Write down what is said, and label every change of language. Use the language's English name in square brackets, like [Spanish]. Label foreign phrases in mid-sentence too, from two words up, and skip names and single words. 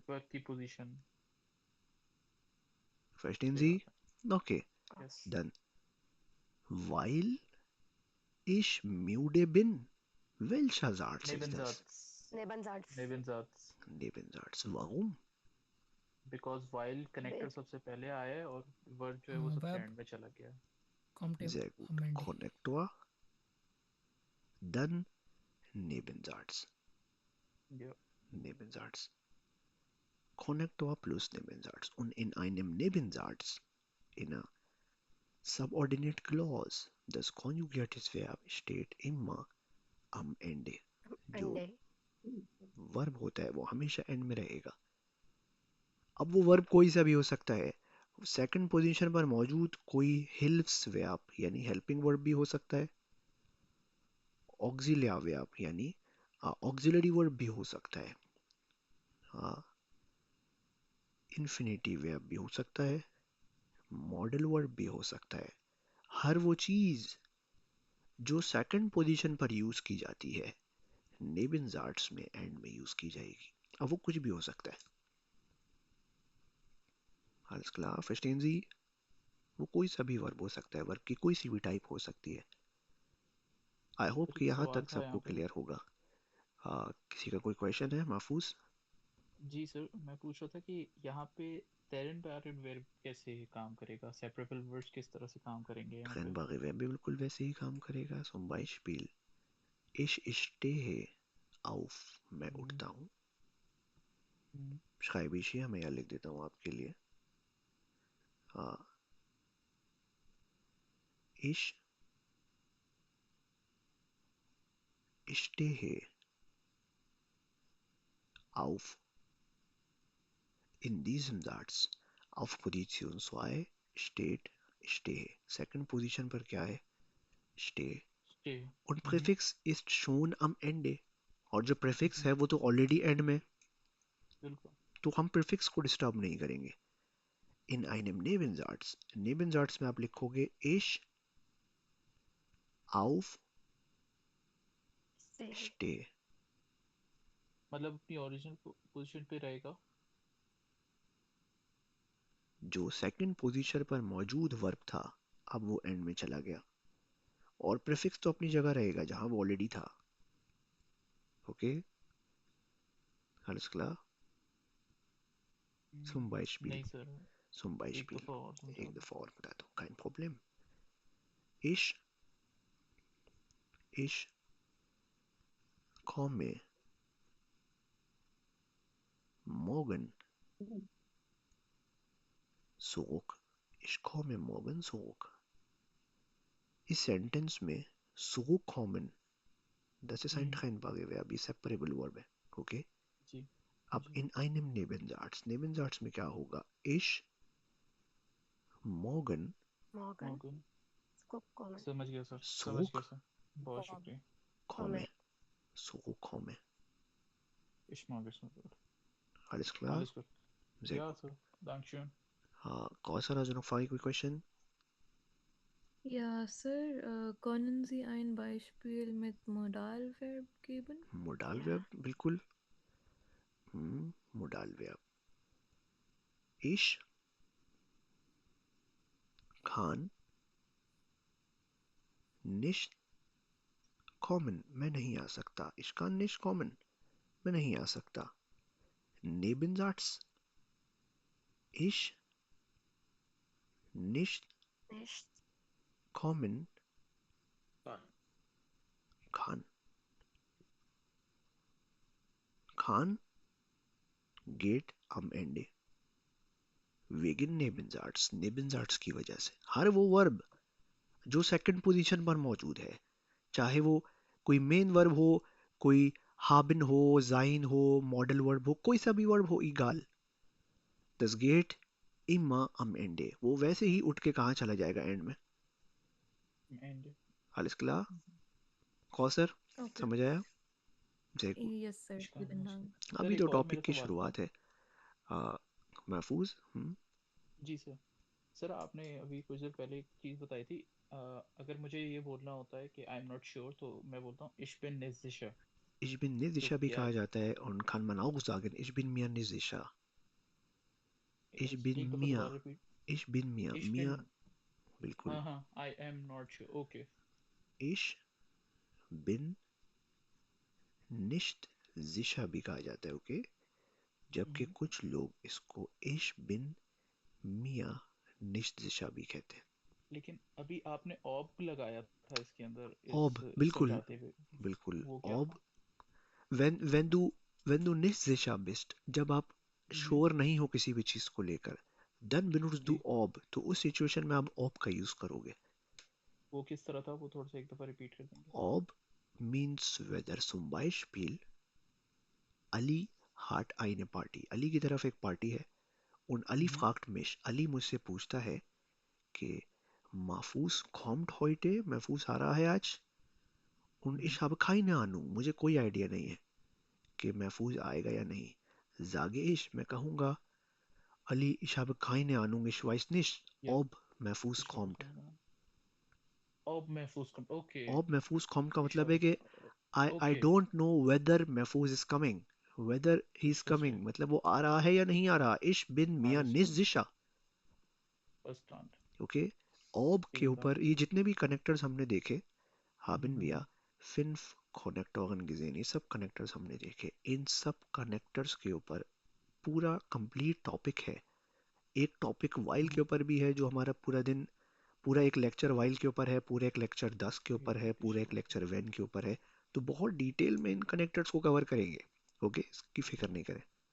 [Hindi] है. Verb की position. [German] Verstehen [Hindi] सही [German] Sie? [Hindi] बात Okay, है. Yes. [German] dann. Weil ich müde bin. Welcher Satz ist das? Nebensatz. Nebensatz. Nebensatz. Nebensatz. Warum? [English] Because while connector [Hindi] सबसे पहले आया है और verb जो है वो सबसे verb end में चला गया. [German] Kommt im Sehr gut. am Ende. Konnektor. Dann Nebensatz. Yeah. Nebensatz. Konnektor plus Nebensatz. Und in einem Nebensatz, in einer [English] subordinate clause, [German] das konjugiertes Verb steht immer am Ende. [Hindi] जो [German] Ende. [Hindi] वर्ब होता है वो हमेशा एंड में रहेगा. अब वो वर्ब कोई सा भी हो सकता है. [English] second position [Hindi] पर मौजूद कोई [English] helps verb [Hindi] यानी [English] helping verb [Hindi] भी हो सकता है. [English] auxilia verb [Hindi] यानी [English] auxiliary verb [Hindi] भी हो सकता है. [English] infinitive verb [Hindi] भी हो सकता है. [English] modal verb [Hindi] भी हो सकता है. हर वो चीज जो [English] second position [Hindi] पर यूज की जाती है नेबेनजाट्स में एंड में यूज की जाएगी. अब वो कुछ भी हो सकता है. [German] Alles klar, verstehen Sie? [Hindi] वो कोई सा भी वर्ब हो सकता है. वर्ब की कोई सी भी टाइप हो सकती है. [English] I hope [Hindi] कि यहाँ सवाल तक था सबको यहाँ पे. क्लियर होगा. किसी का कोई क्वेश्चन है महफूज? जी सर, मैं पूछ रहा था कि यहाँ पे तेरन पैरेंट वर्ब कैसे काम करेगा, [English] separable words [Hindi] किस तरह से काम करेंगे यहाँ पे. [German] Trennbare Verb [Hindi] भी बिल्कुल वैसे ही काम करेगा. [German] Zum Beispiel ich stehe auf, [Hindi] मैं उठता हूँ. [German] schreibe ich hier, [Hindi] मैं यहाँ लिख देता हूँ आपके लिए. [German] Ich stehe auf. In diesem Satz auf Position 2 steht stehe. [English] Second Position [Hindi] पर क्या है? [German] Stehe. Stay. Und Präfix ist schon am Ende. [Hindi] और जो प्रीफिक्स है वो तो [English] already end [Hindi] में. बिल्कुल. तो हम प्रीफिक्स को डिस्टर्ब नहीं करेंगे. [German] In einem Nebensatz. Nebensatz [Hindi] में आप लिखोगे [German] ich auf Stay. stehe. [Hindi] मतलब अपनी [English] original position [Hindi] पे रहेगा. जो [English] second position [Hindi] पर मौजूद वर्ब था अब वो एंड में चला गया. और प्रीफिक्स तो अपनी जगह रहेगा जहां वो ऑलरेडी था. ओके, [German] alles klar? Zum Beispiel. [Hindi] नहीं सर. [German] Zum [Hindi] एक [German] Beispiel. [Hindi] दफा और समझा एक दो. दफा और बताता हूँ. [German] kein Problem. Ich komme morgen zurück. Ich komme morgen zurück. [Hindi] इस सेंटेंस में [German] zurückkommen, das ist ein trennbare Verb, [Hindi] ये [English] separable Verb [Hindi] है. ओके. जी. अब [German] in einem Nebensatz. Nebensatz [Hindi] में क्या होगा? [German] Ich morgen Morgen. Morgen. Kommen. [Hindi] समझ गया सर. समझ [German] zurück [Hindi] गया सर. बहुत शुक्रिया. [German] komme. Zurückkomme. Ich mag es nicht. Alles klar? Alles gut. Sehr Ja gut. sir. Dankeschön. Kausar, also noch Frage, question? Ja, Sir, können Sie ein Beispiel mit Modalverb geben? Modalverb, बिल्कुल. Modalverb. Ich kann nicht kommen. [Hindi] मैं नहीं आ सकता. [German] Ich kann nicht kommen. [Hindi] मैं नहीं आ सकता. [German] Nebensatz. Ich nicht Nicht. kommen Kann. kann. Kann geht am Ende. Wegen Nebensatz. Nebensatz [Hindi] की वजह से. हर वो वर्ब जो सेकंड पोजीशन पर मौजूद है चाहे वो कोई मेन वर्ब हो, कोई haben हो, sein हो, मॉडल वर्ब हो, कोई सा भी वर्ब हो, [German] egal. Das geht immer am Ende. [Hindi] वो वैसे ही उठ के कहाँ चला जाएगा एंड में. एंड [German] Alles klar? [Hindi] कौसर ओके समझ आया? जय गुड. यस सर विलन नाम सर अभी एक तो और टॉपिक मेरा की सवाल था शुरुआत है. आ, महफूज. जी सर सर आपने अभी कुछ देर पहले एक चीज़ बताई थी अगर मुझे ये बोलना होता है कि [English] I am not sure [Hindi] तो मैं बोलता हूँ [German] ich bin nicht sicher Ich bin nicht [Hindi] तो sicher भी क्या कहा जाता है [German] und kann man auch sagen, ich bin mir nicht sicher. Ich bin [Hindi] एक दफ़ा [German] mir. [Hindi] दोबारा रिपीट [German] Ich bin mir. ich Mir bin [Hindi] बिल्कुल. हाँ [English] I am not sure okay [German] Ich bin nicht sicher [Hindi] भी कहा जाता है, ओके. जबकि कुछ लोग इसको [German] ich bin mir nicht sicher [Hindi] भी कहते हैं. लेकिन अभी आपने ऑब लगाया था इसके अंदर [German] Ob [Hindi] इस बिल्कुल समझाते हुए बिल्कुल. वो क्या [German] Ob [Hindi] था [German] wenn du nicht sicher bist, [Hindi] जब आप श्योर नहीं हो किसी भी चीज को लेकर, [German] then benutzt du [Hindi] जी [German] ob. [Hindi] तो उस सिचुएशन में आप ob का यूज करोगे. वो किस तरह था वो थोड़ा सा एक दफ़ा रिपीट कर देंगे [English] Ob means whether. [German] zum Beispiel Ali hat eine Party. [Hindi] अली की तरफ एक पार्टी है. [German] Und Ali fragt mich. [Hindi] अली मुझसे पूछता है कि [German] Mahfuz kommt heute. [Hindi] महफूज आ रहा है आज. [German] Und ich habe keine Ahnung. [Hindi] मुझे कोई आइडिया नहीं है कि महफूज आएगा या नहीं. [German] Sage ich. [Hindi] मैं कहूँगा Ali, [German] ich habe keine Ahnung. Ich weiß nicht, [Hindi] या [German] ob Mahfuz ich habe kommt. keine Ahnung ob Mahfuz komm ओके Ob Mahfuz kommt का ich [Hindi] मतलब है [German] habe [Hindi] कि [English] I [Hindi] ओके [English] don't know whether Mahfuz is coming. Whether he's coming. [German] verstehe [Hindi] मतलब वो आ रहा है या नहीं आ रहा. [German] Ich bin mir alles nicht gut sicher. verstand [Hindi] ओके. ob के [German] vielen [Hindi] ऊपर [German] Dank [Hindi] ये जितने भी कनेक्टर्स हमने देखे, [German] haben Mhm. wir fünf Konnektoren gesehen. [Hindi] ये सब कनेक्टर्स हमने देखे. इन सब कनेक्टर्स के ऊपर पूरा कंप्लीट टॉपिक है. एक टॉपिक वाइल के ऊपर भी है जो हमारा पूरा दिन, पूरा एक लेक्चर वाइल के ऊपर है, पूरा एक लेक्चर 10 के ऊपर है, पूरा एक लेक्चर वेन के ऊपर है. तो बहुत डिटेल में इन कनेक्टर्स को कवर करेंगे. ओके, इसकी फिक्र नहीं करें.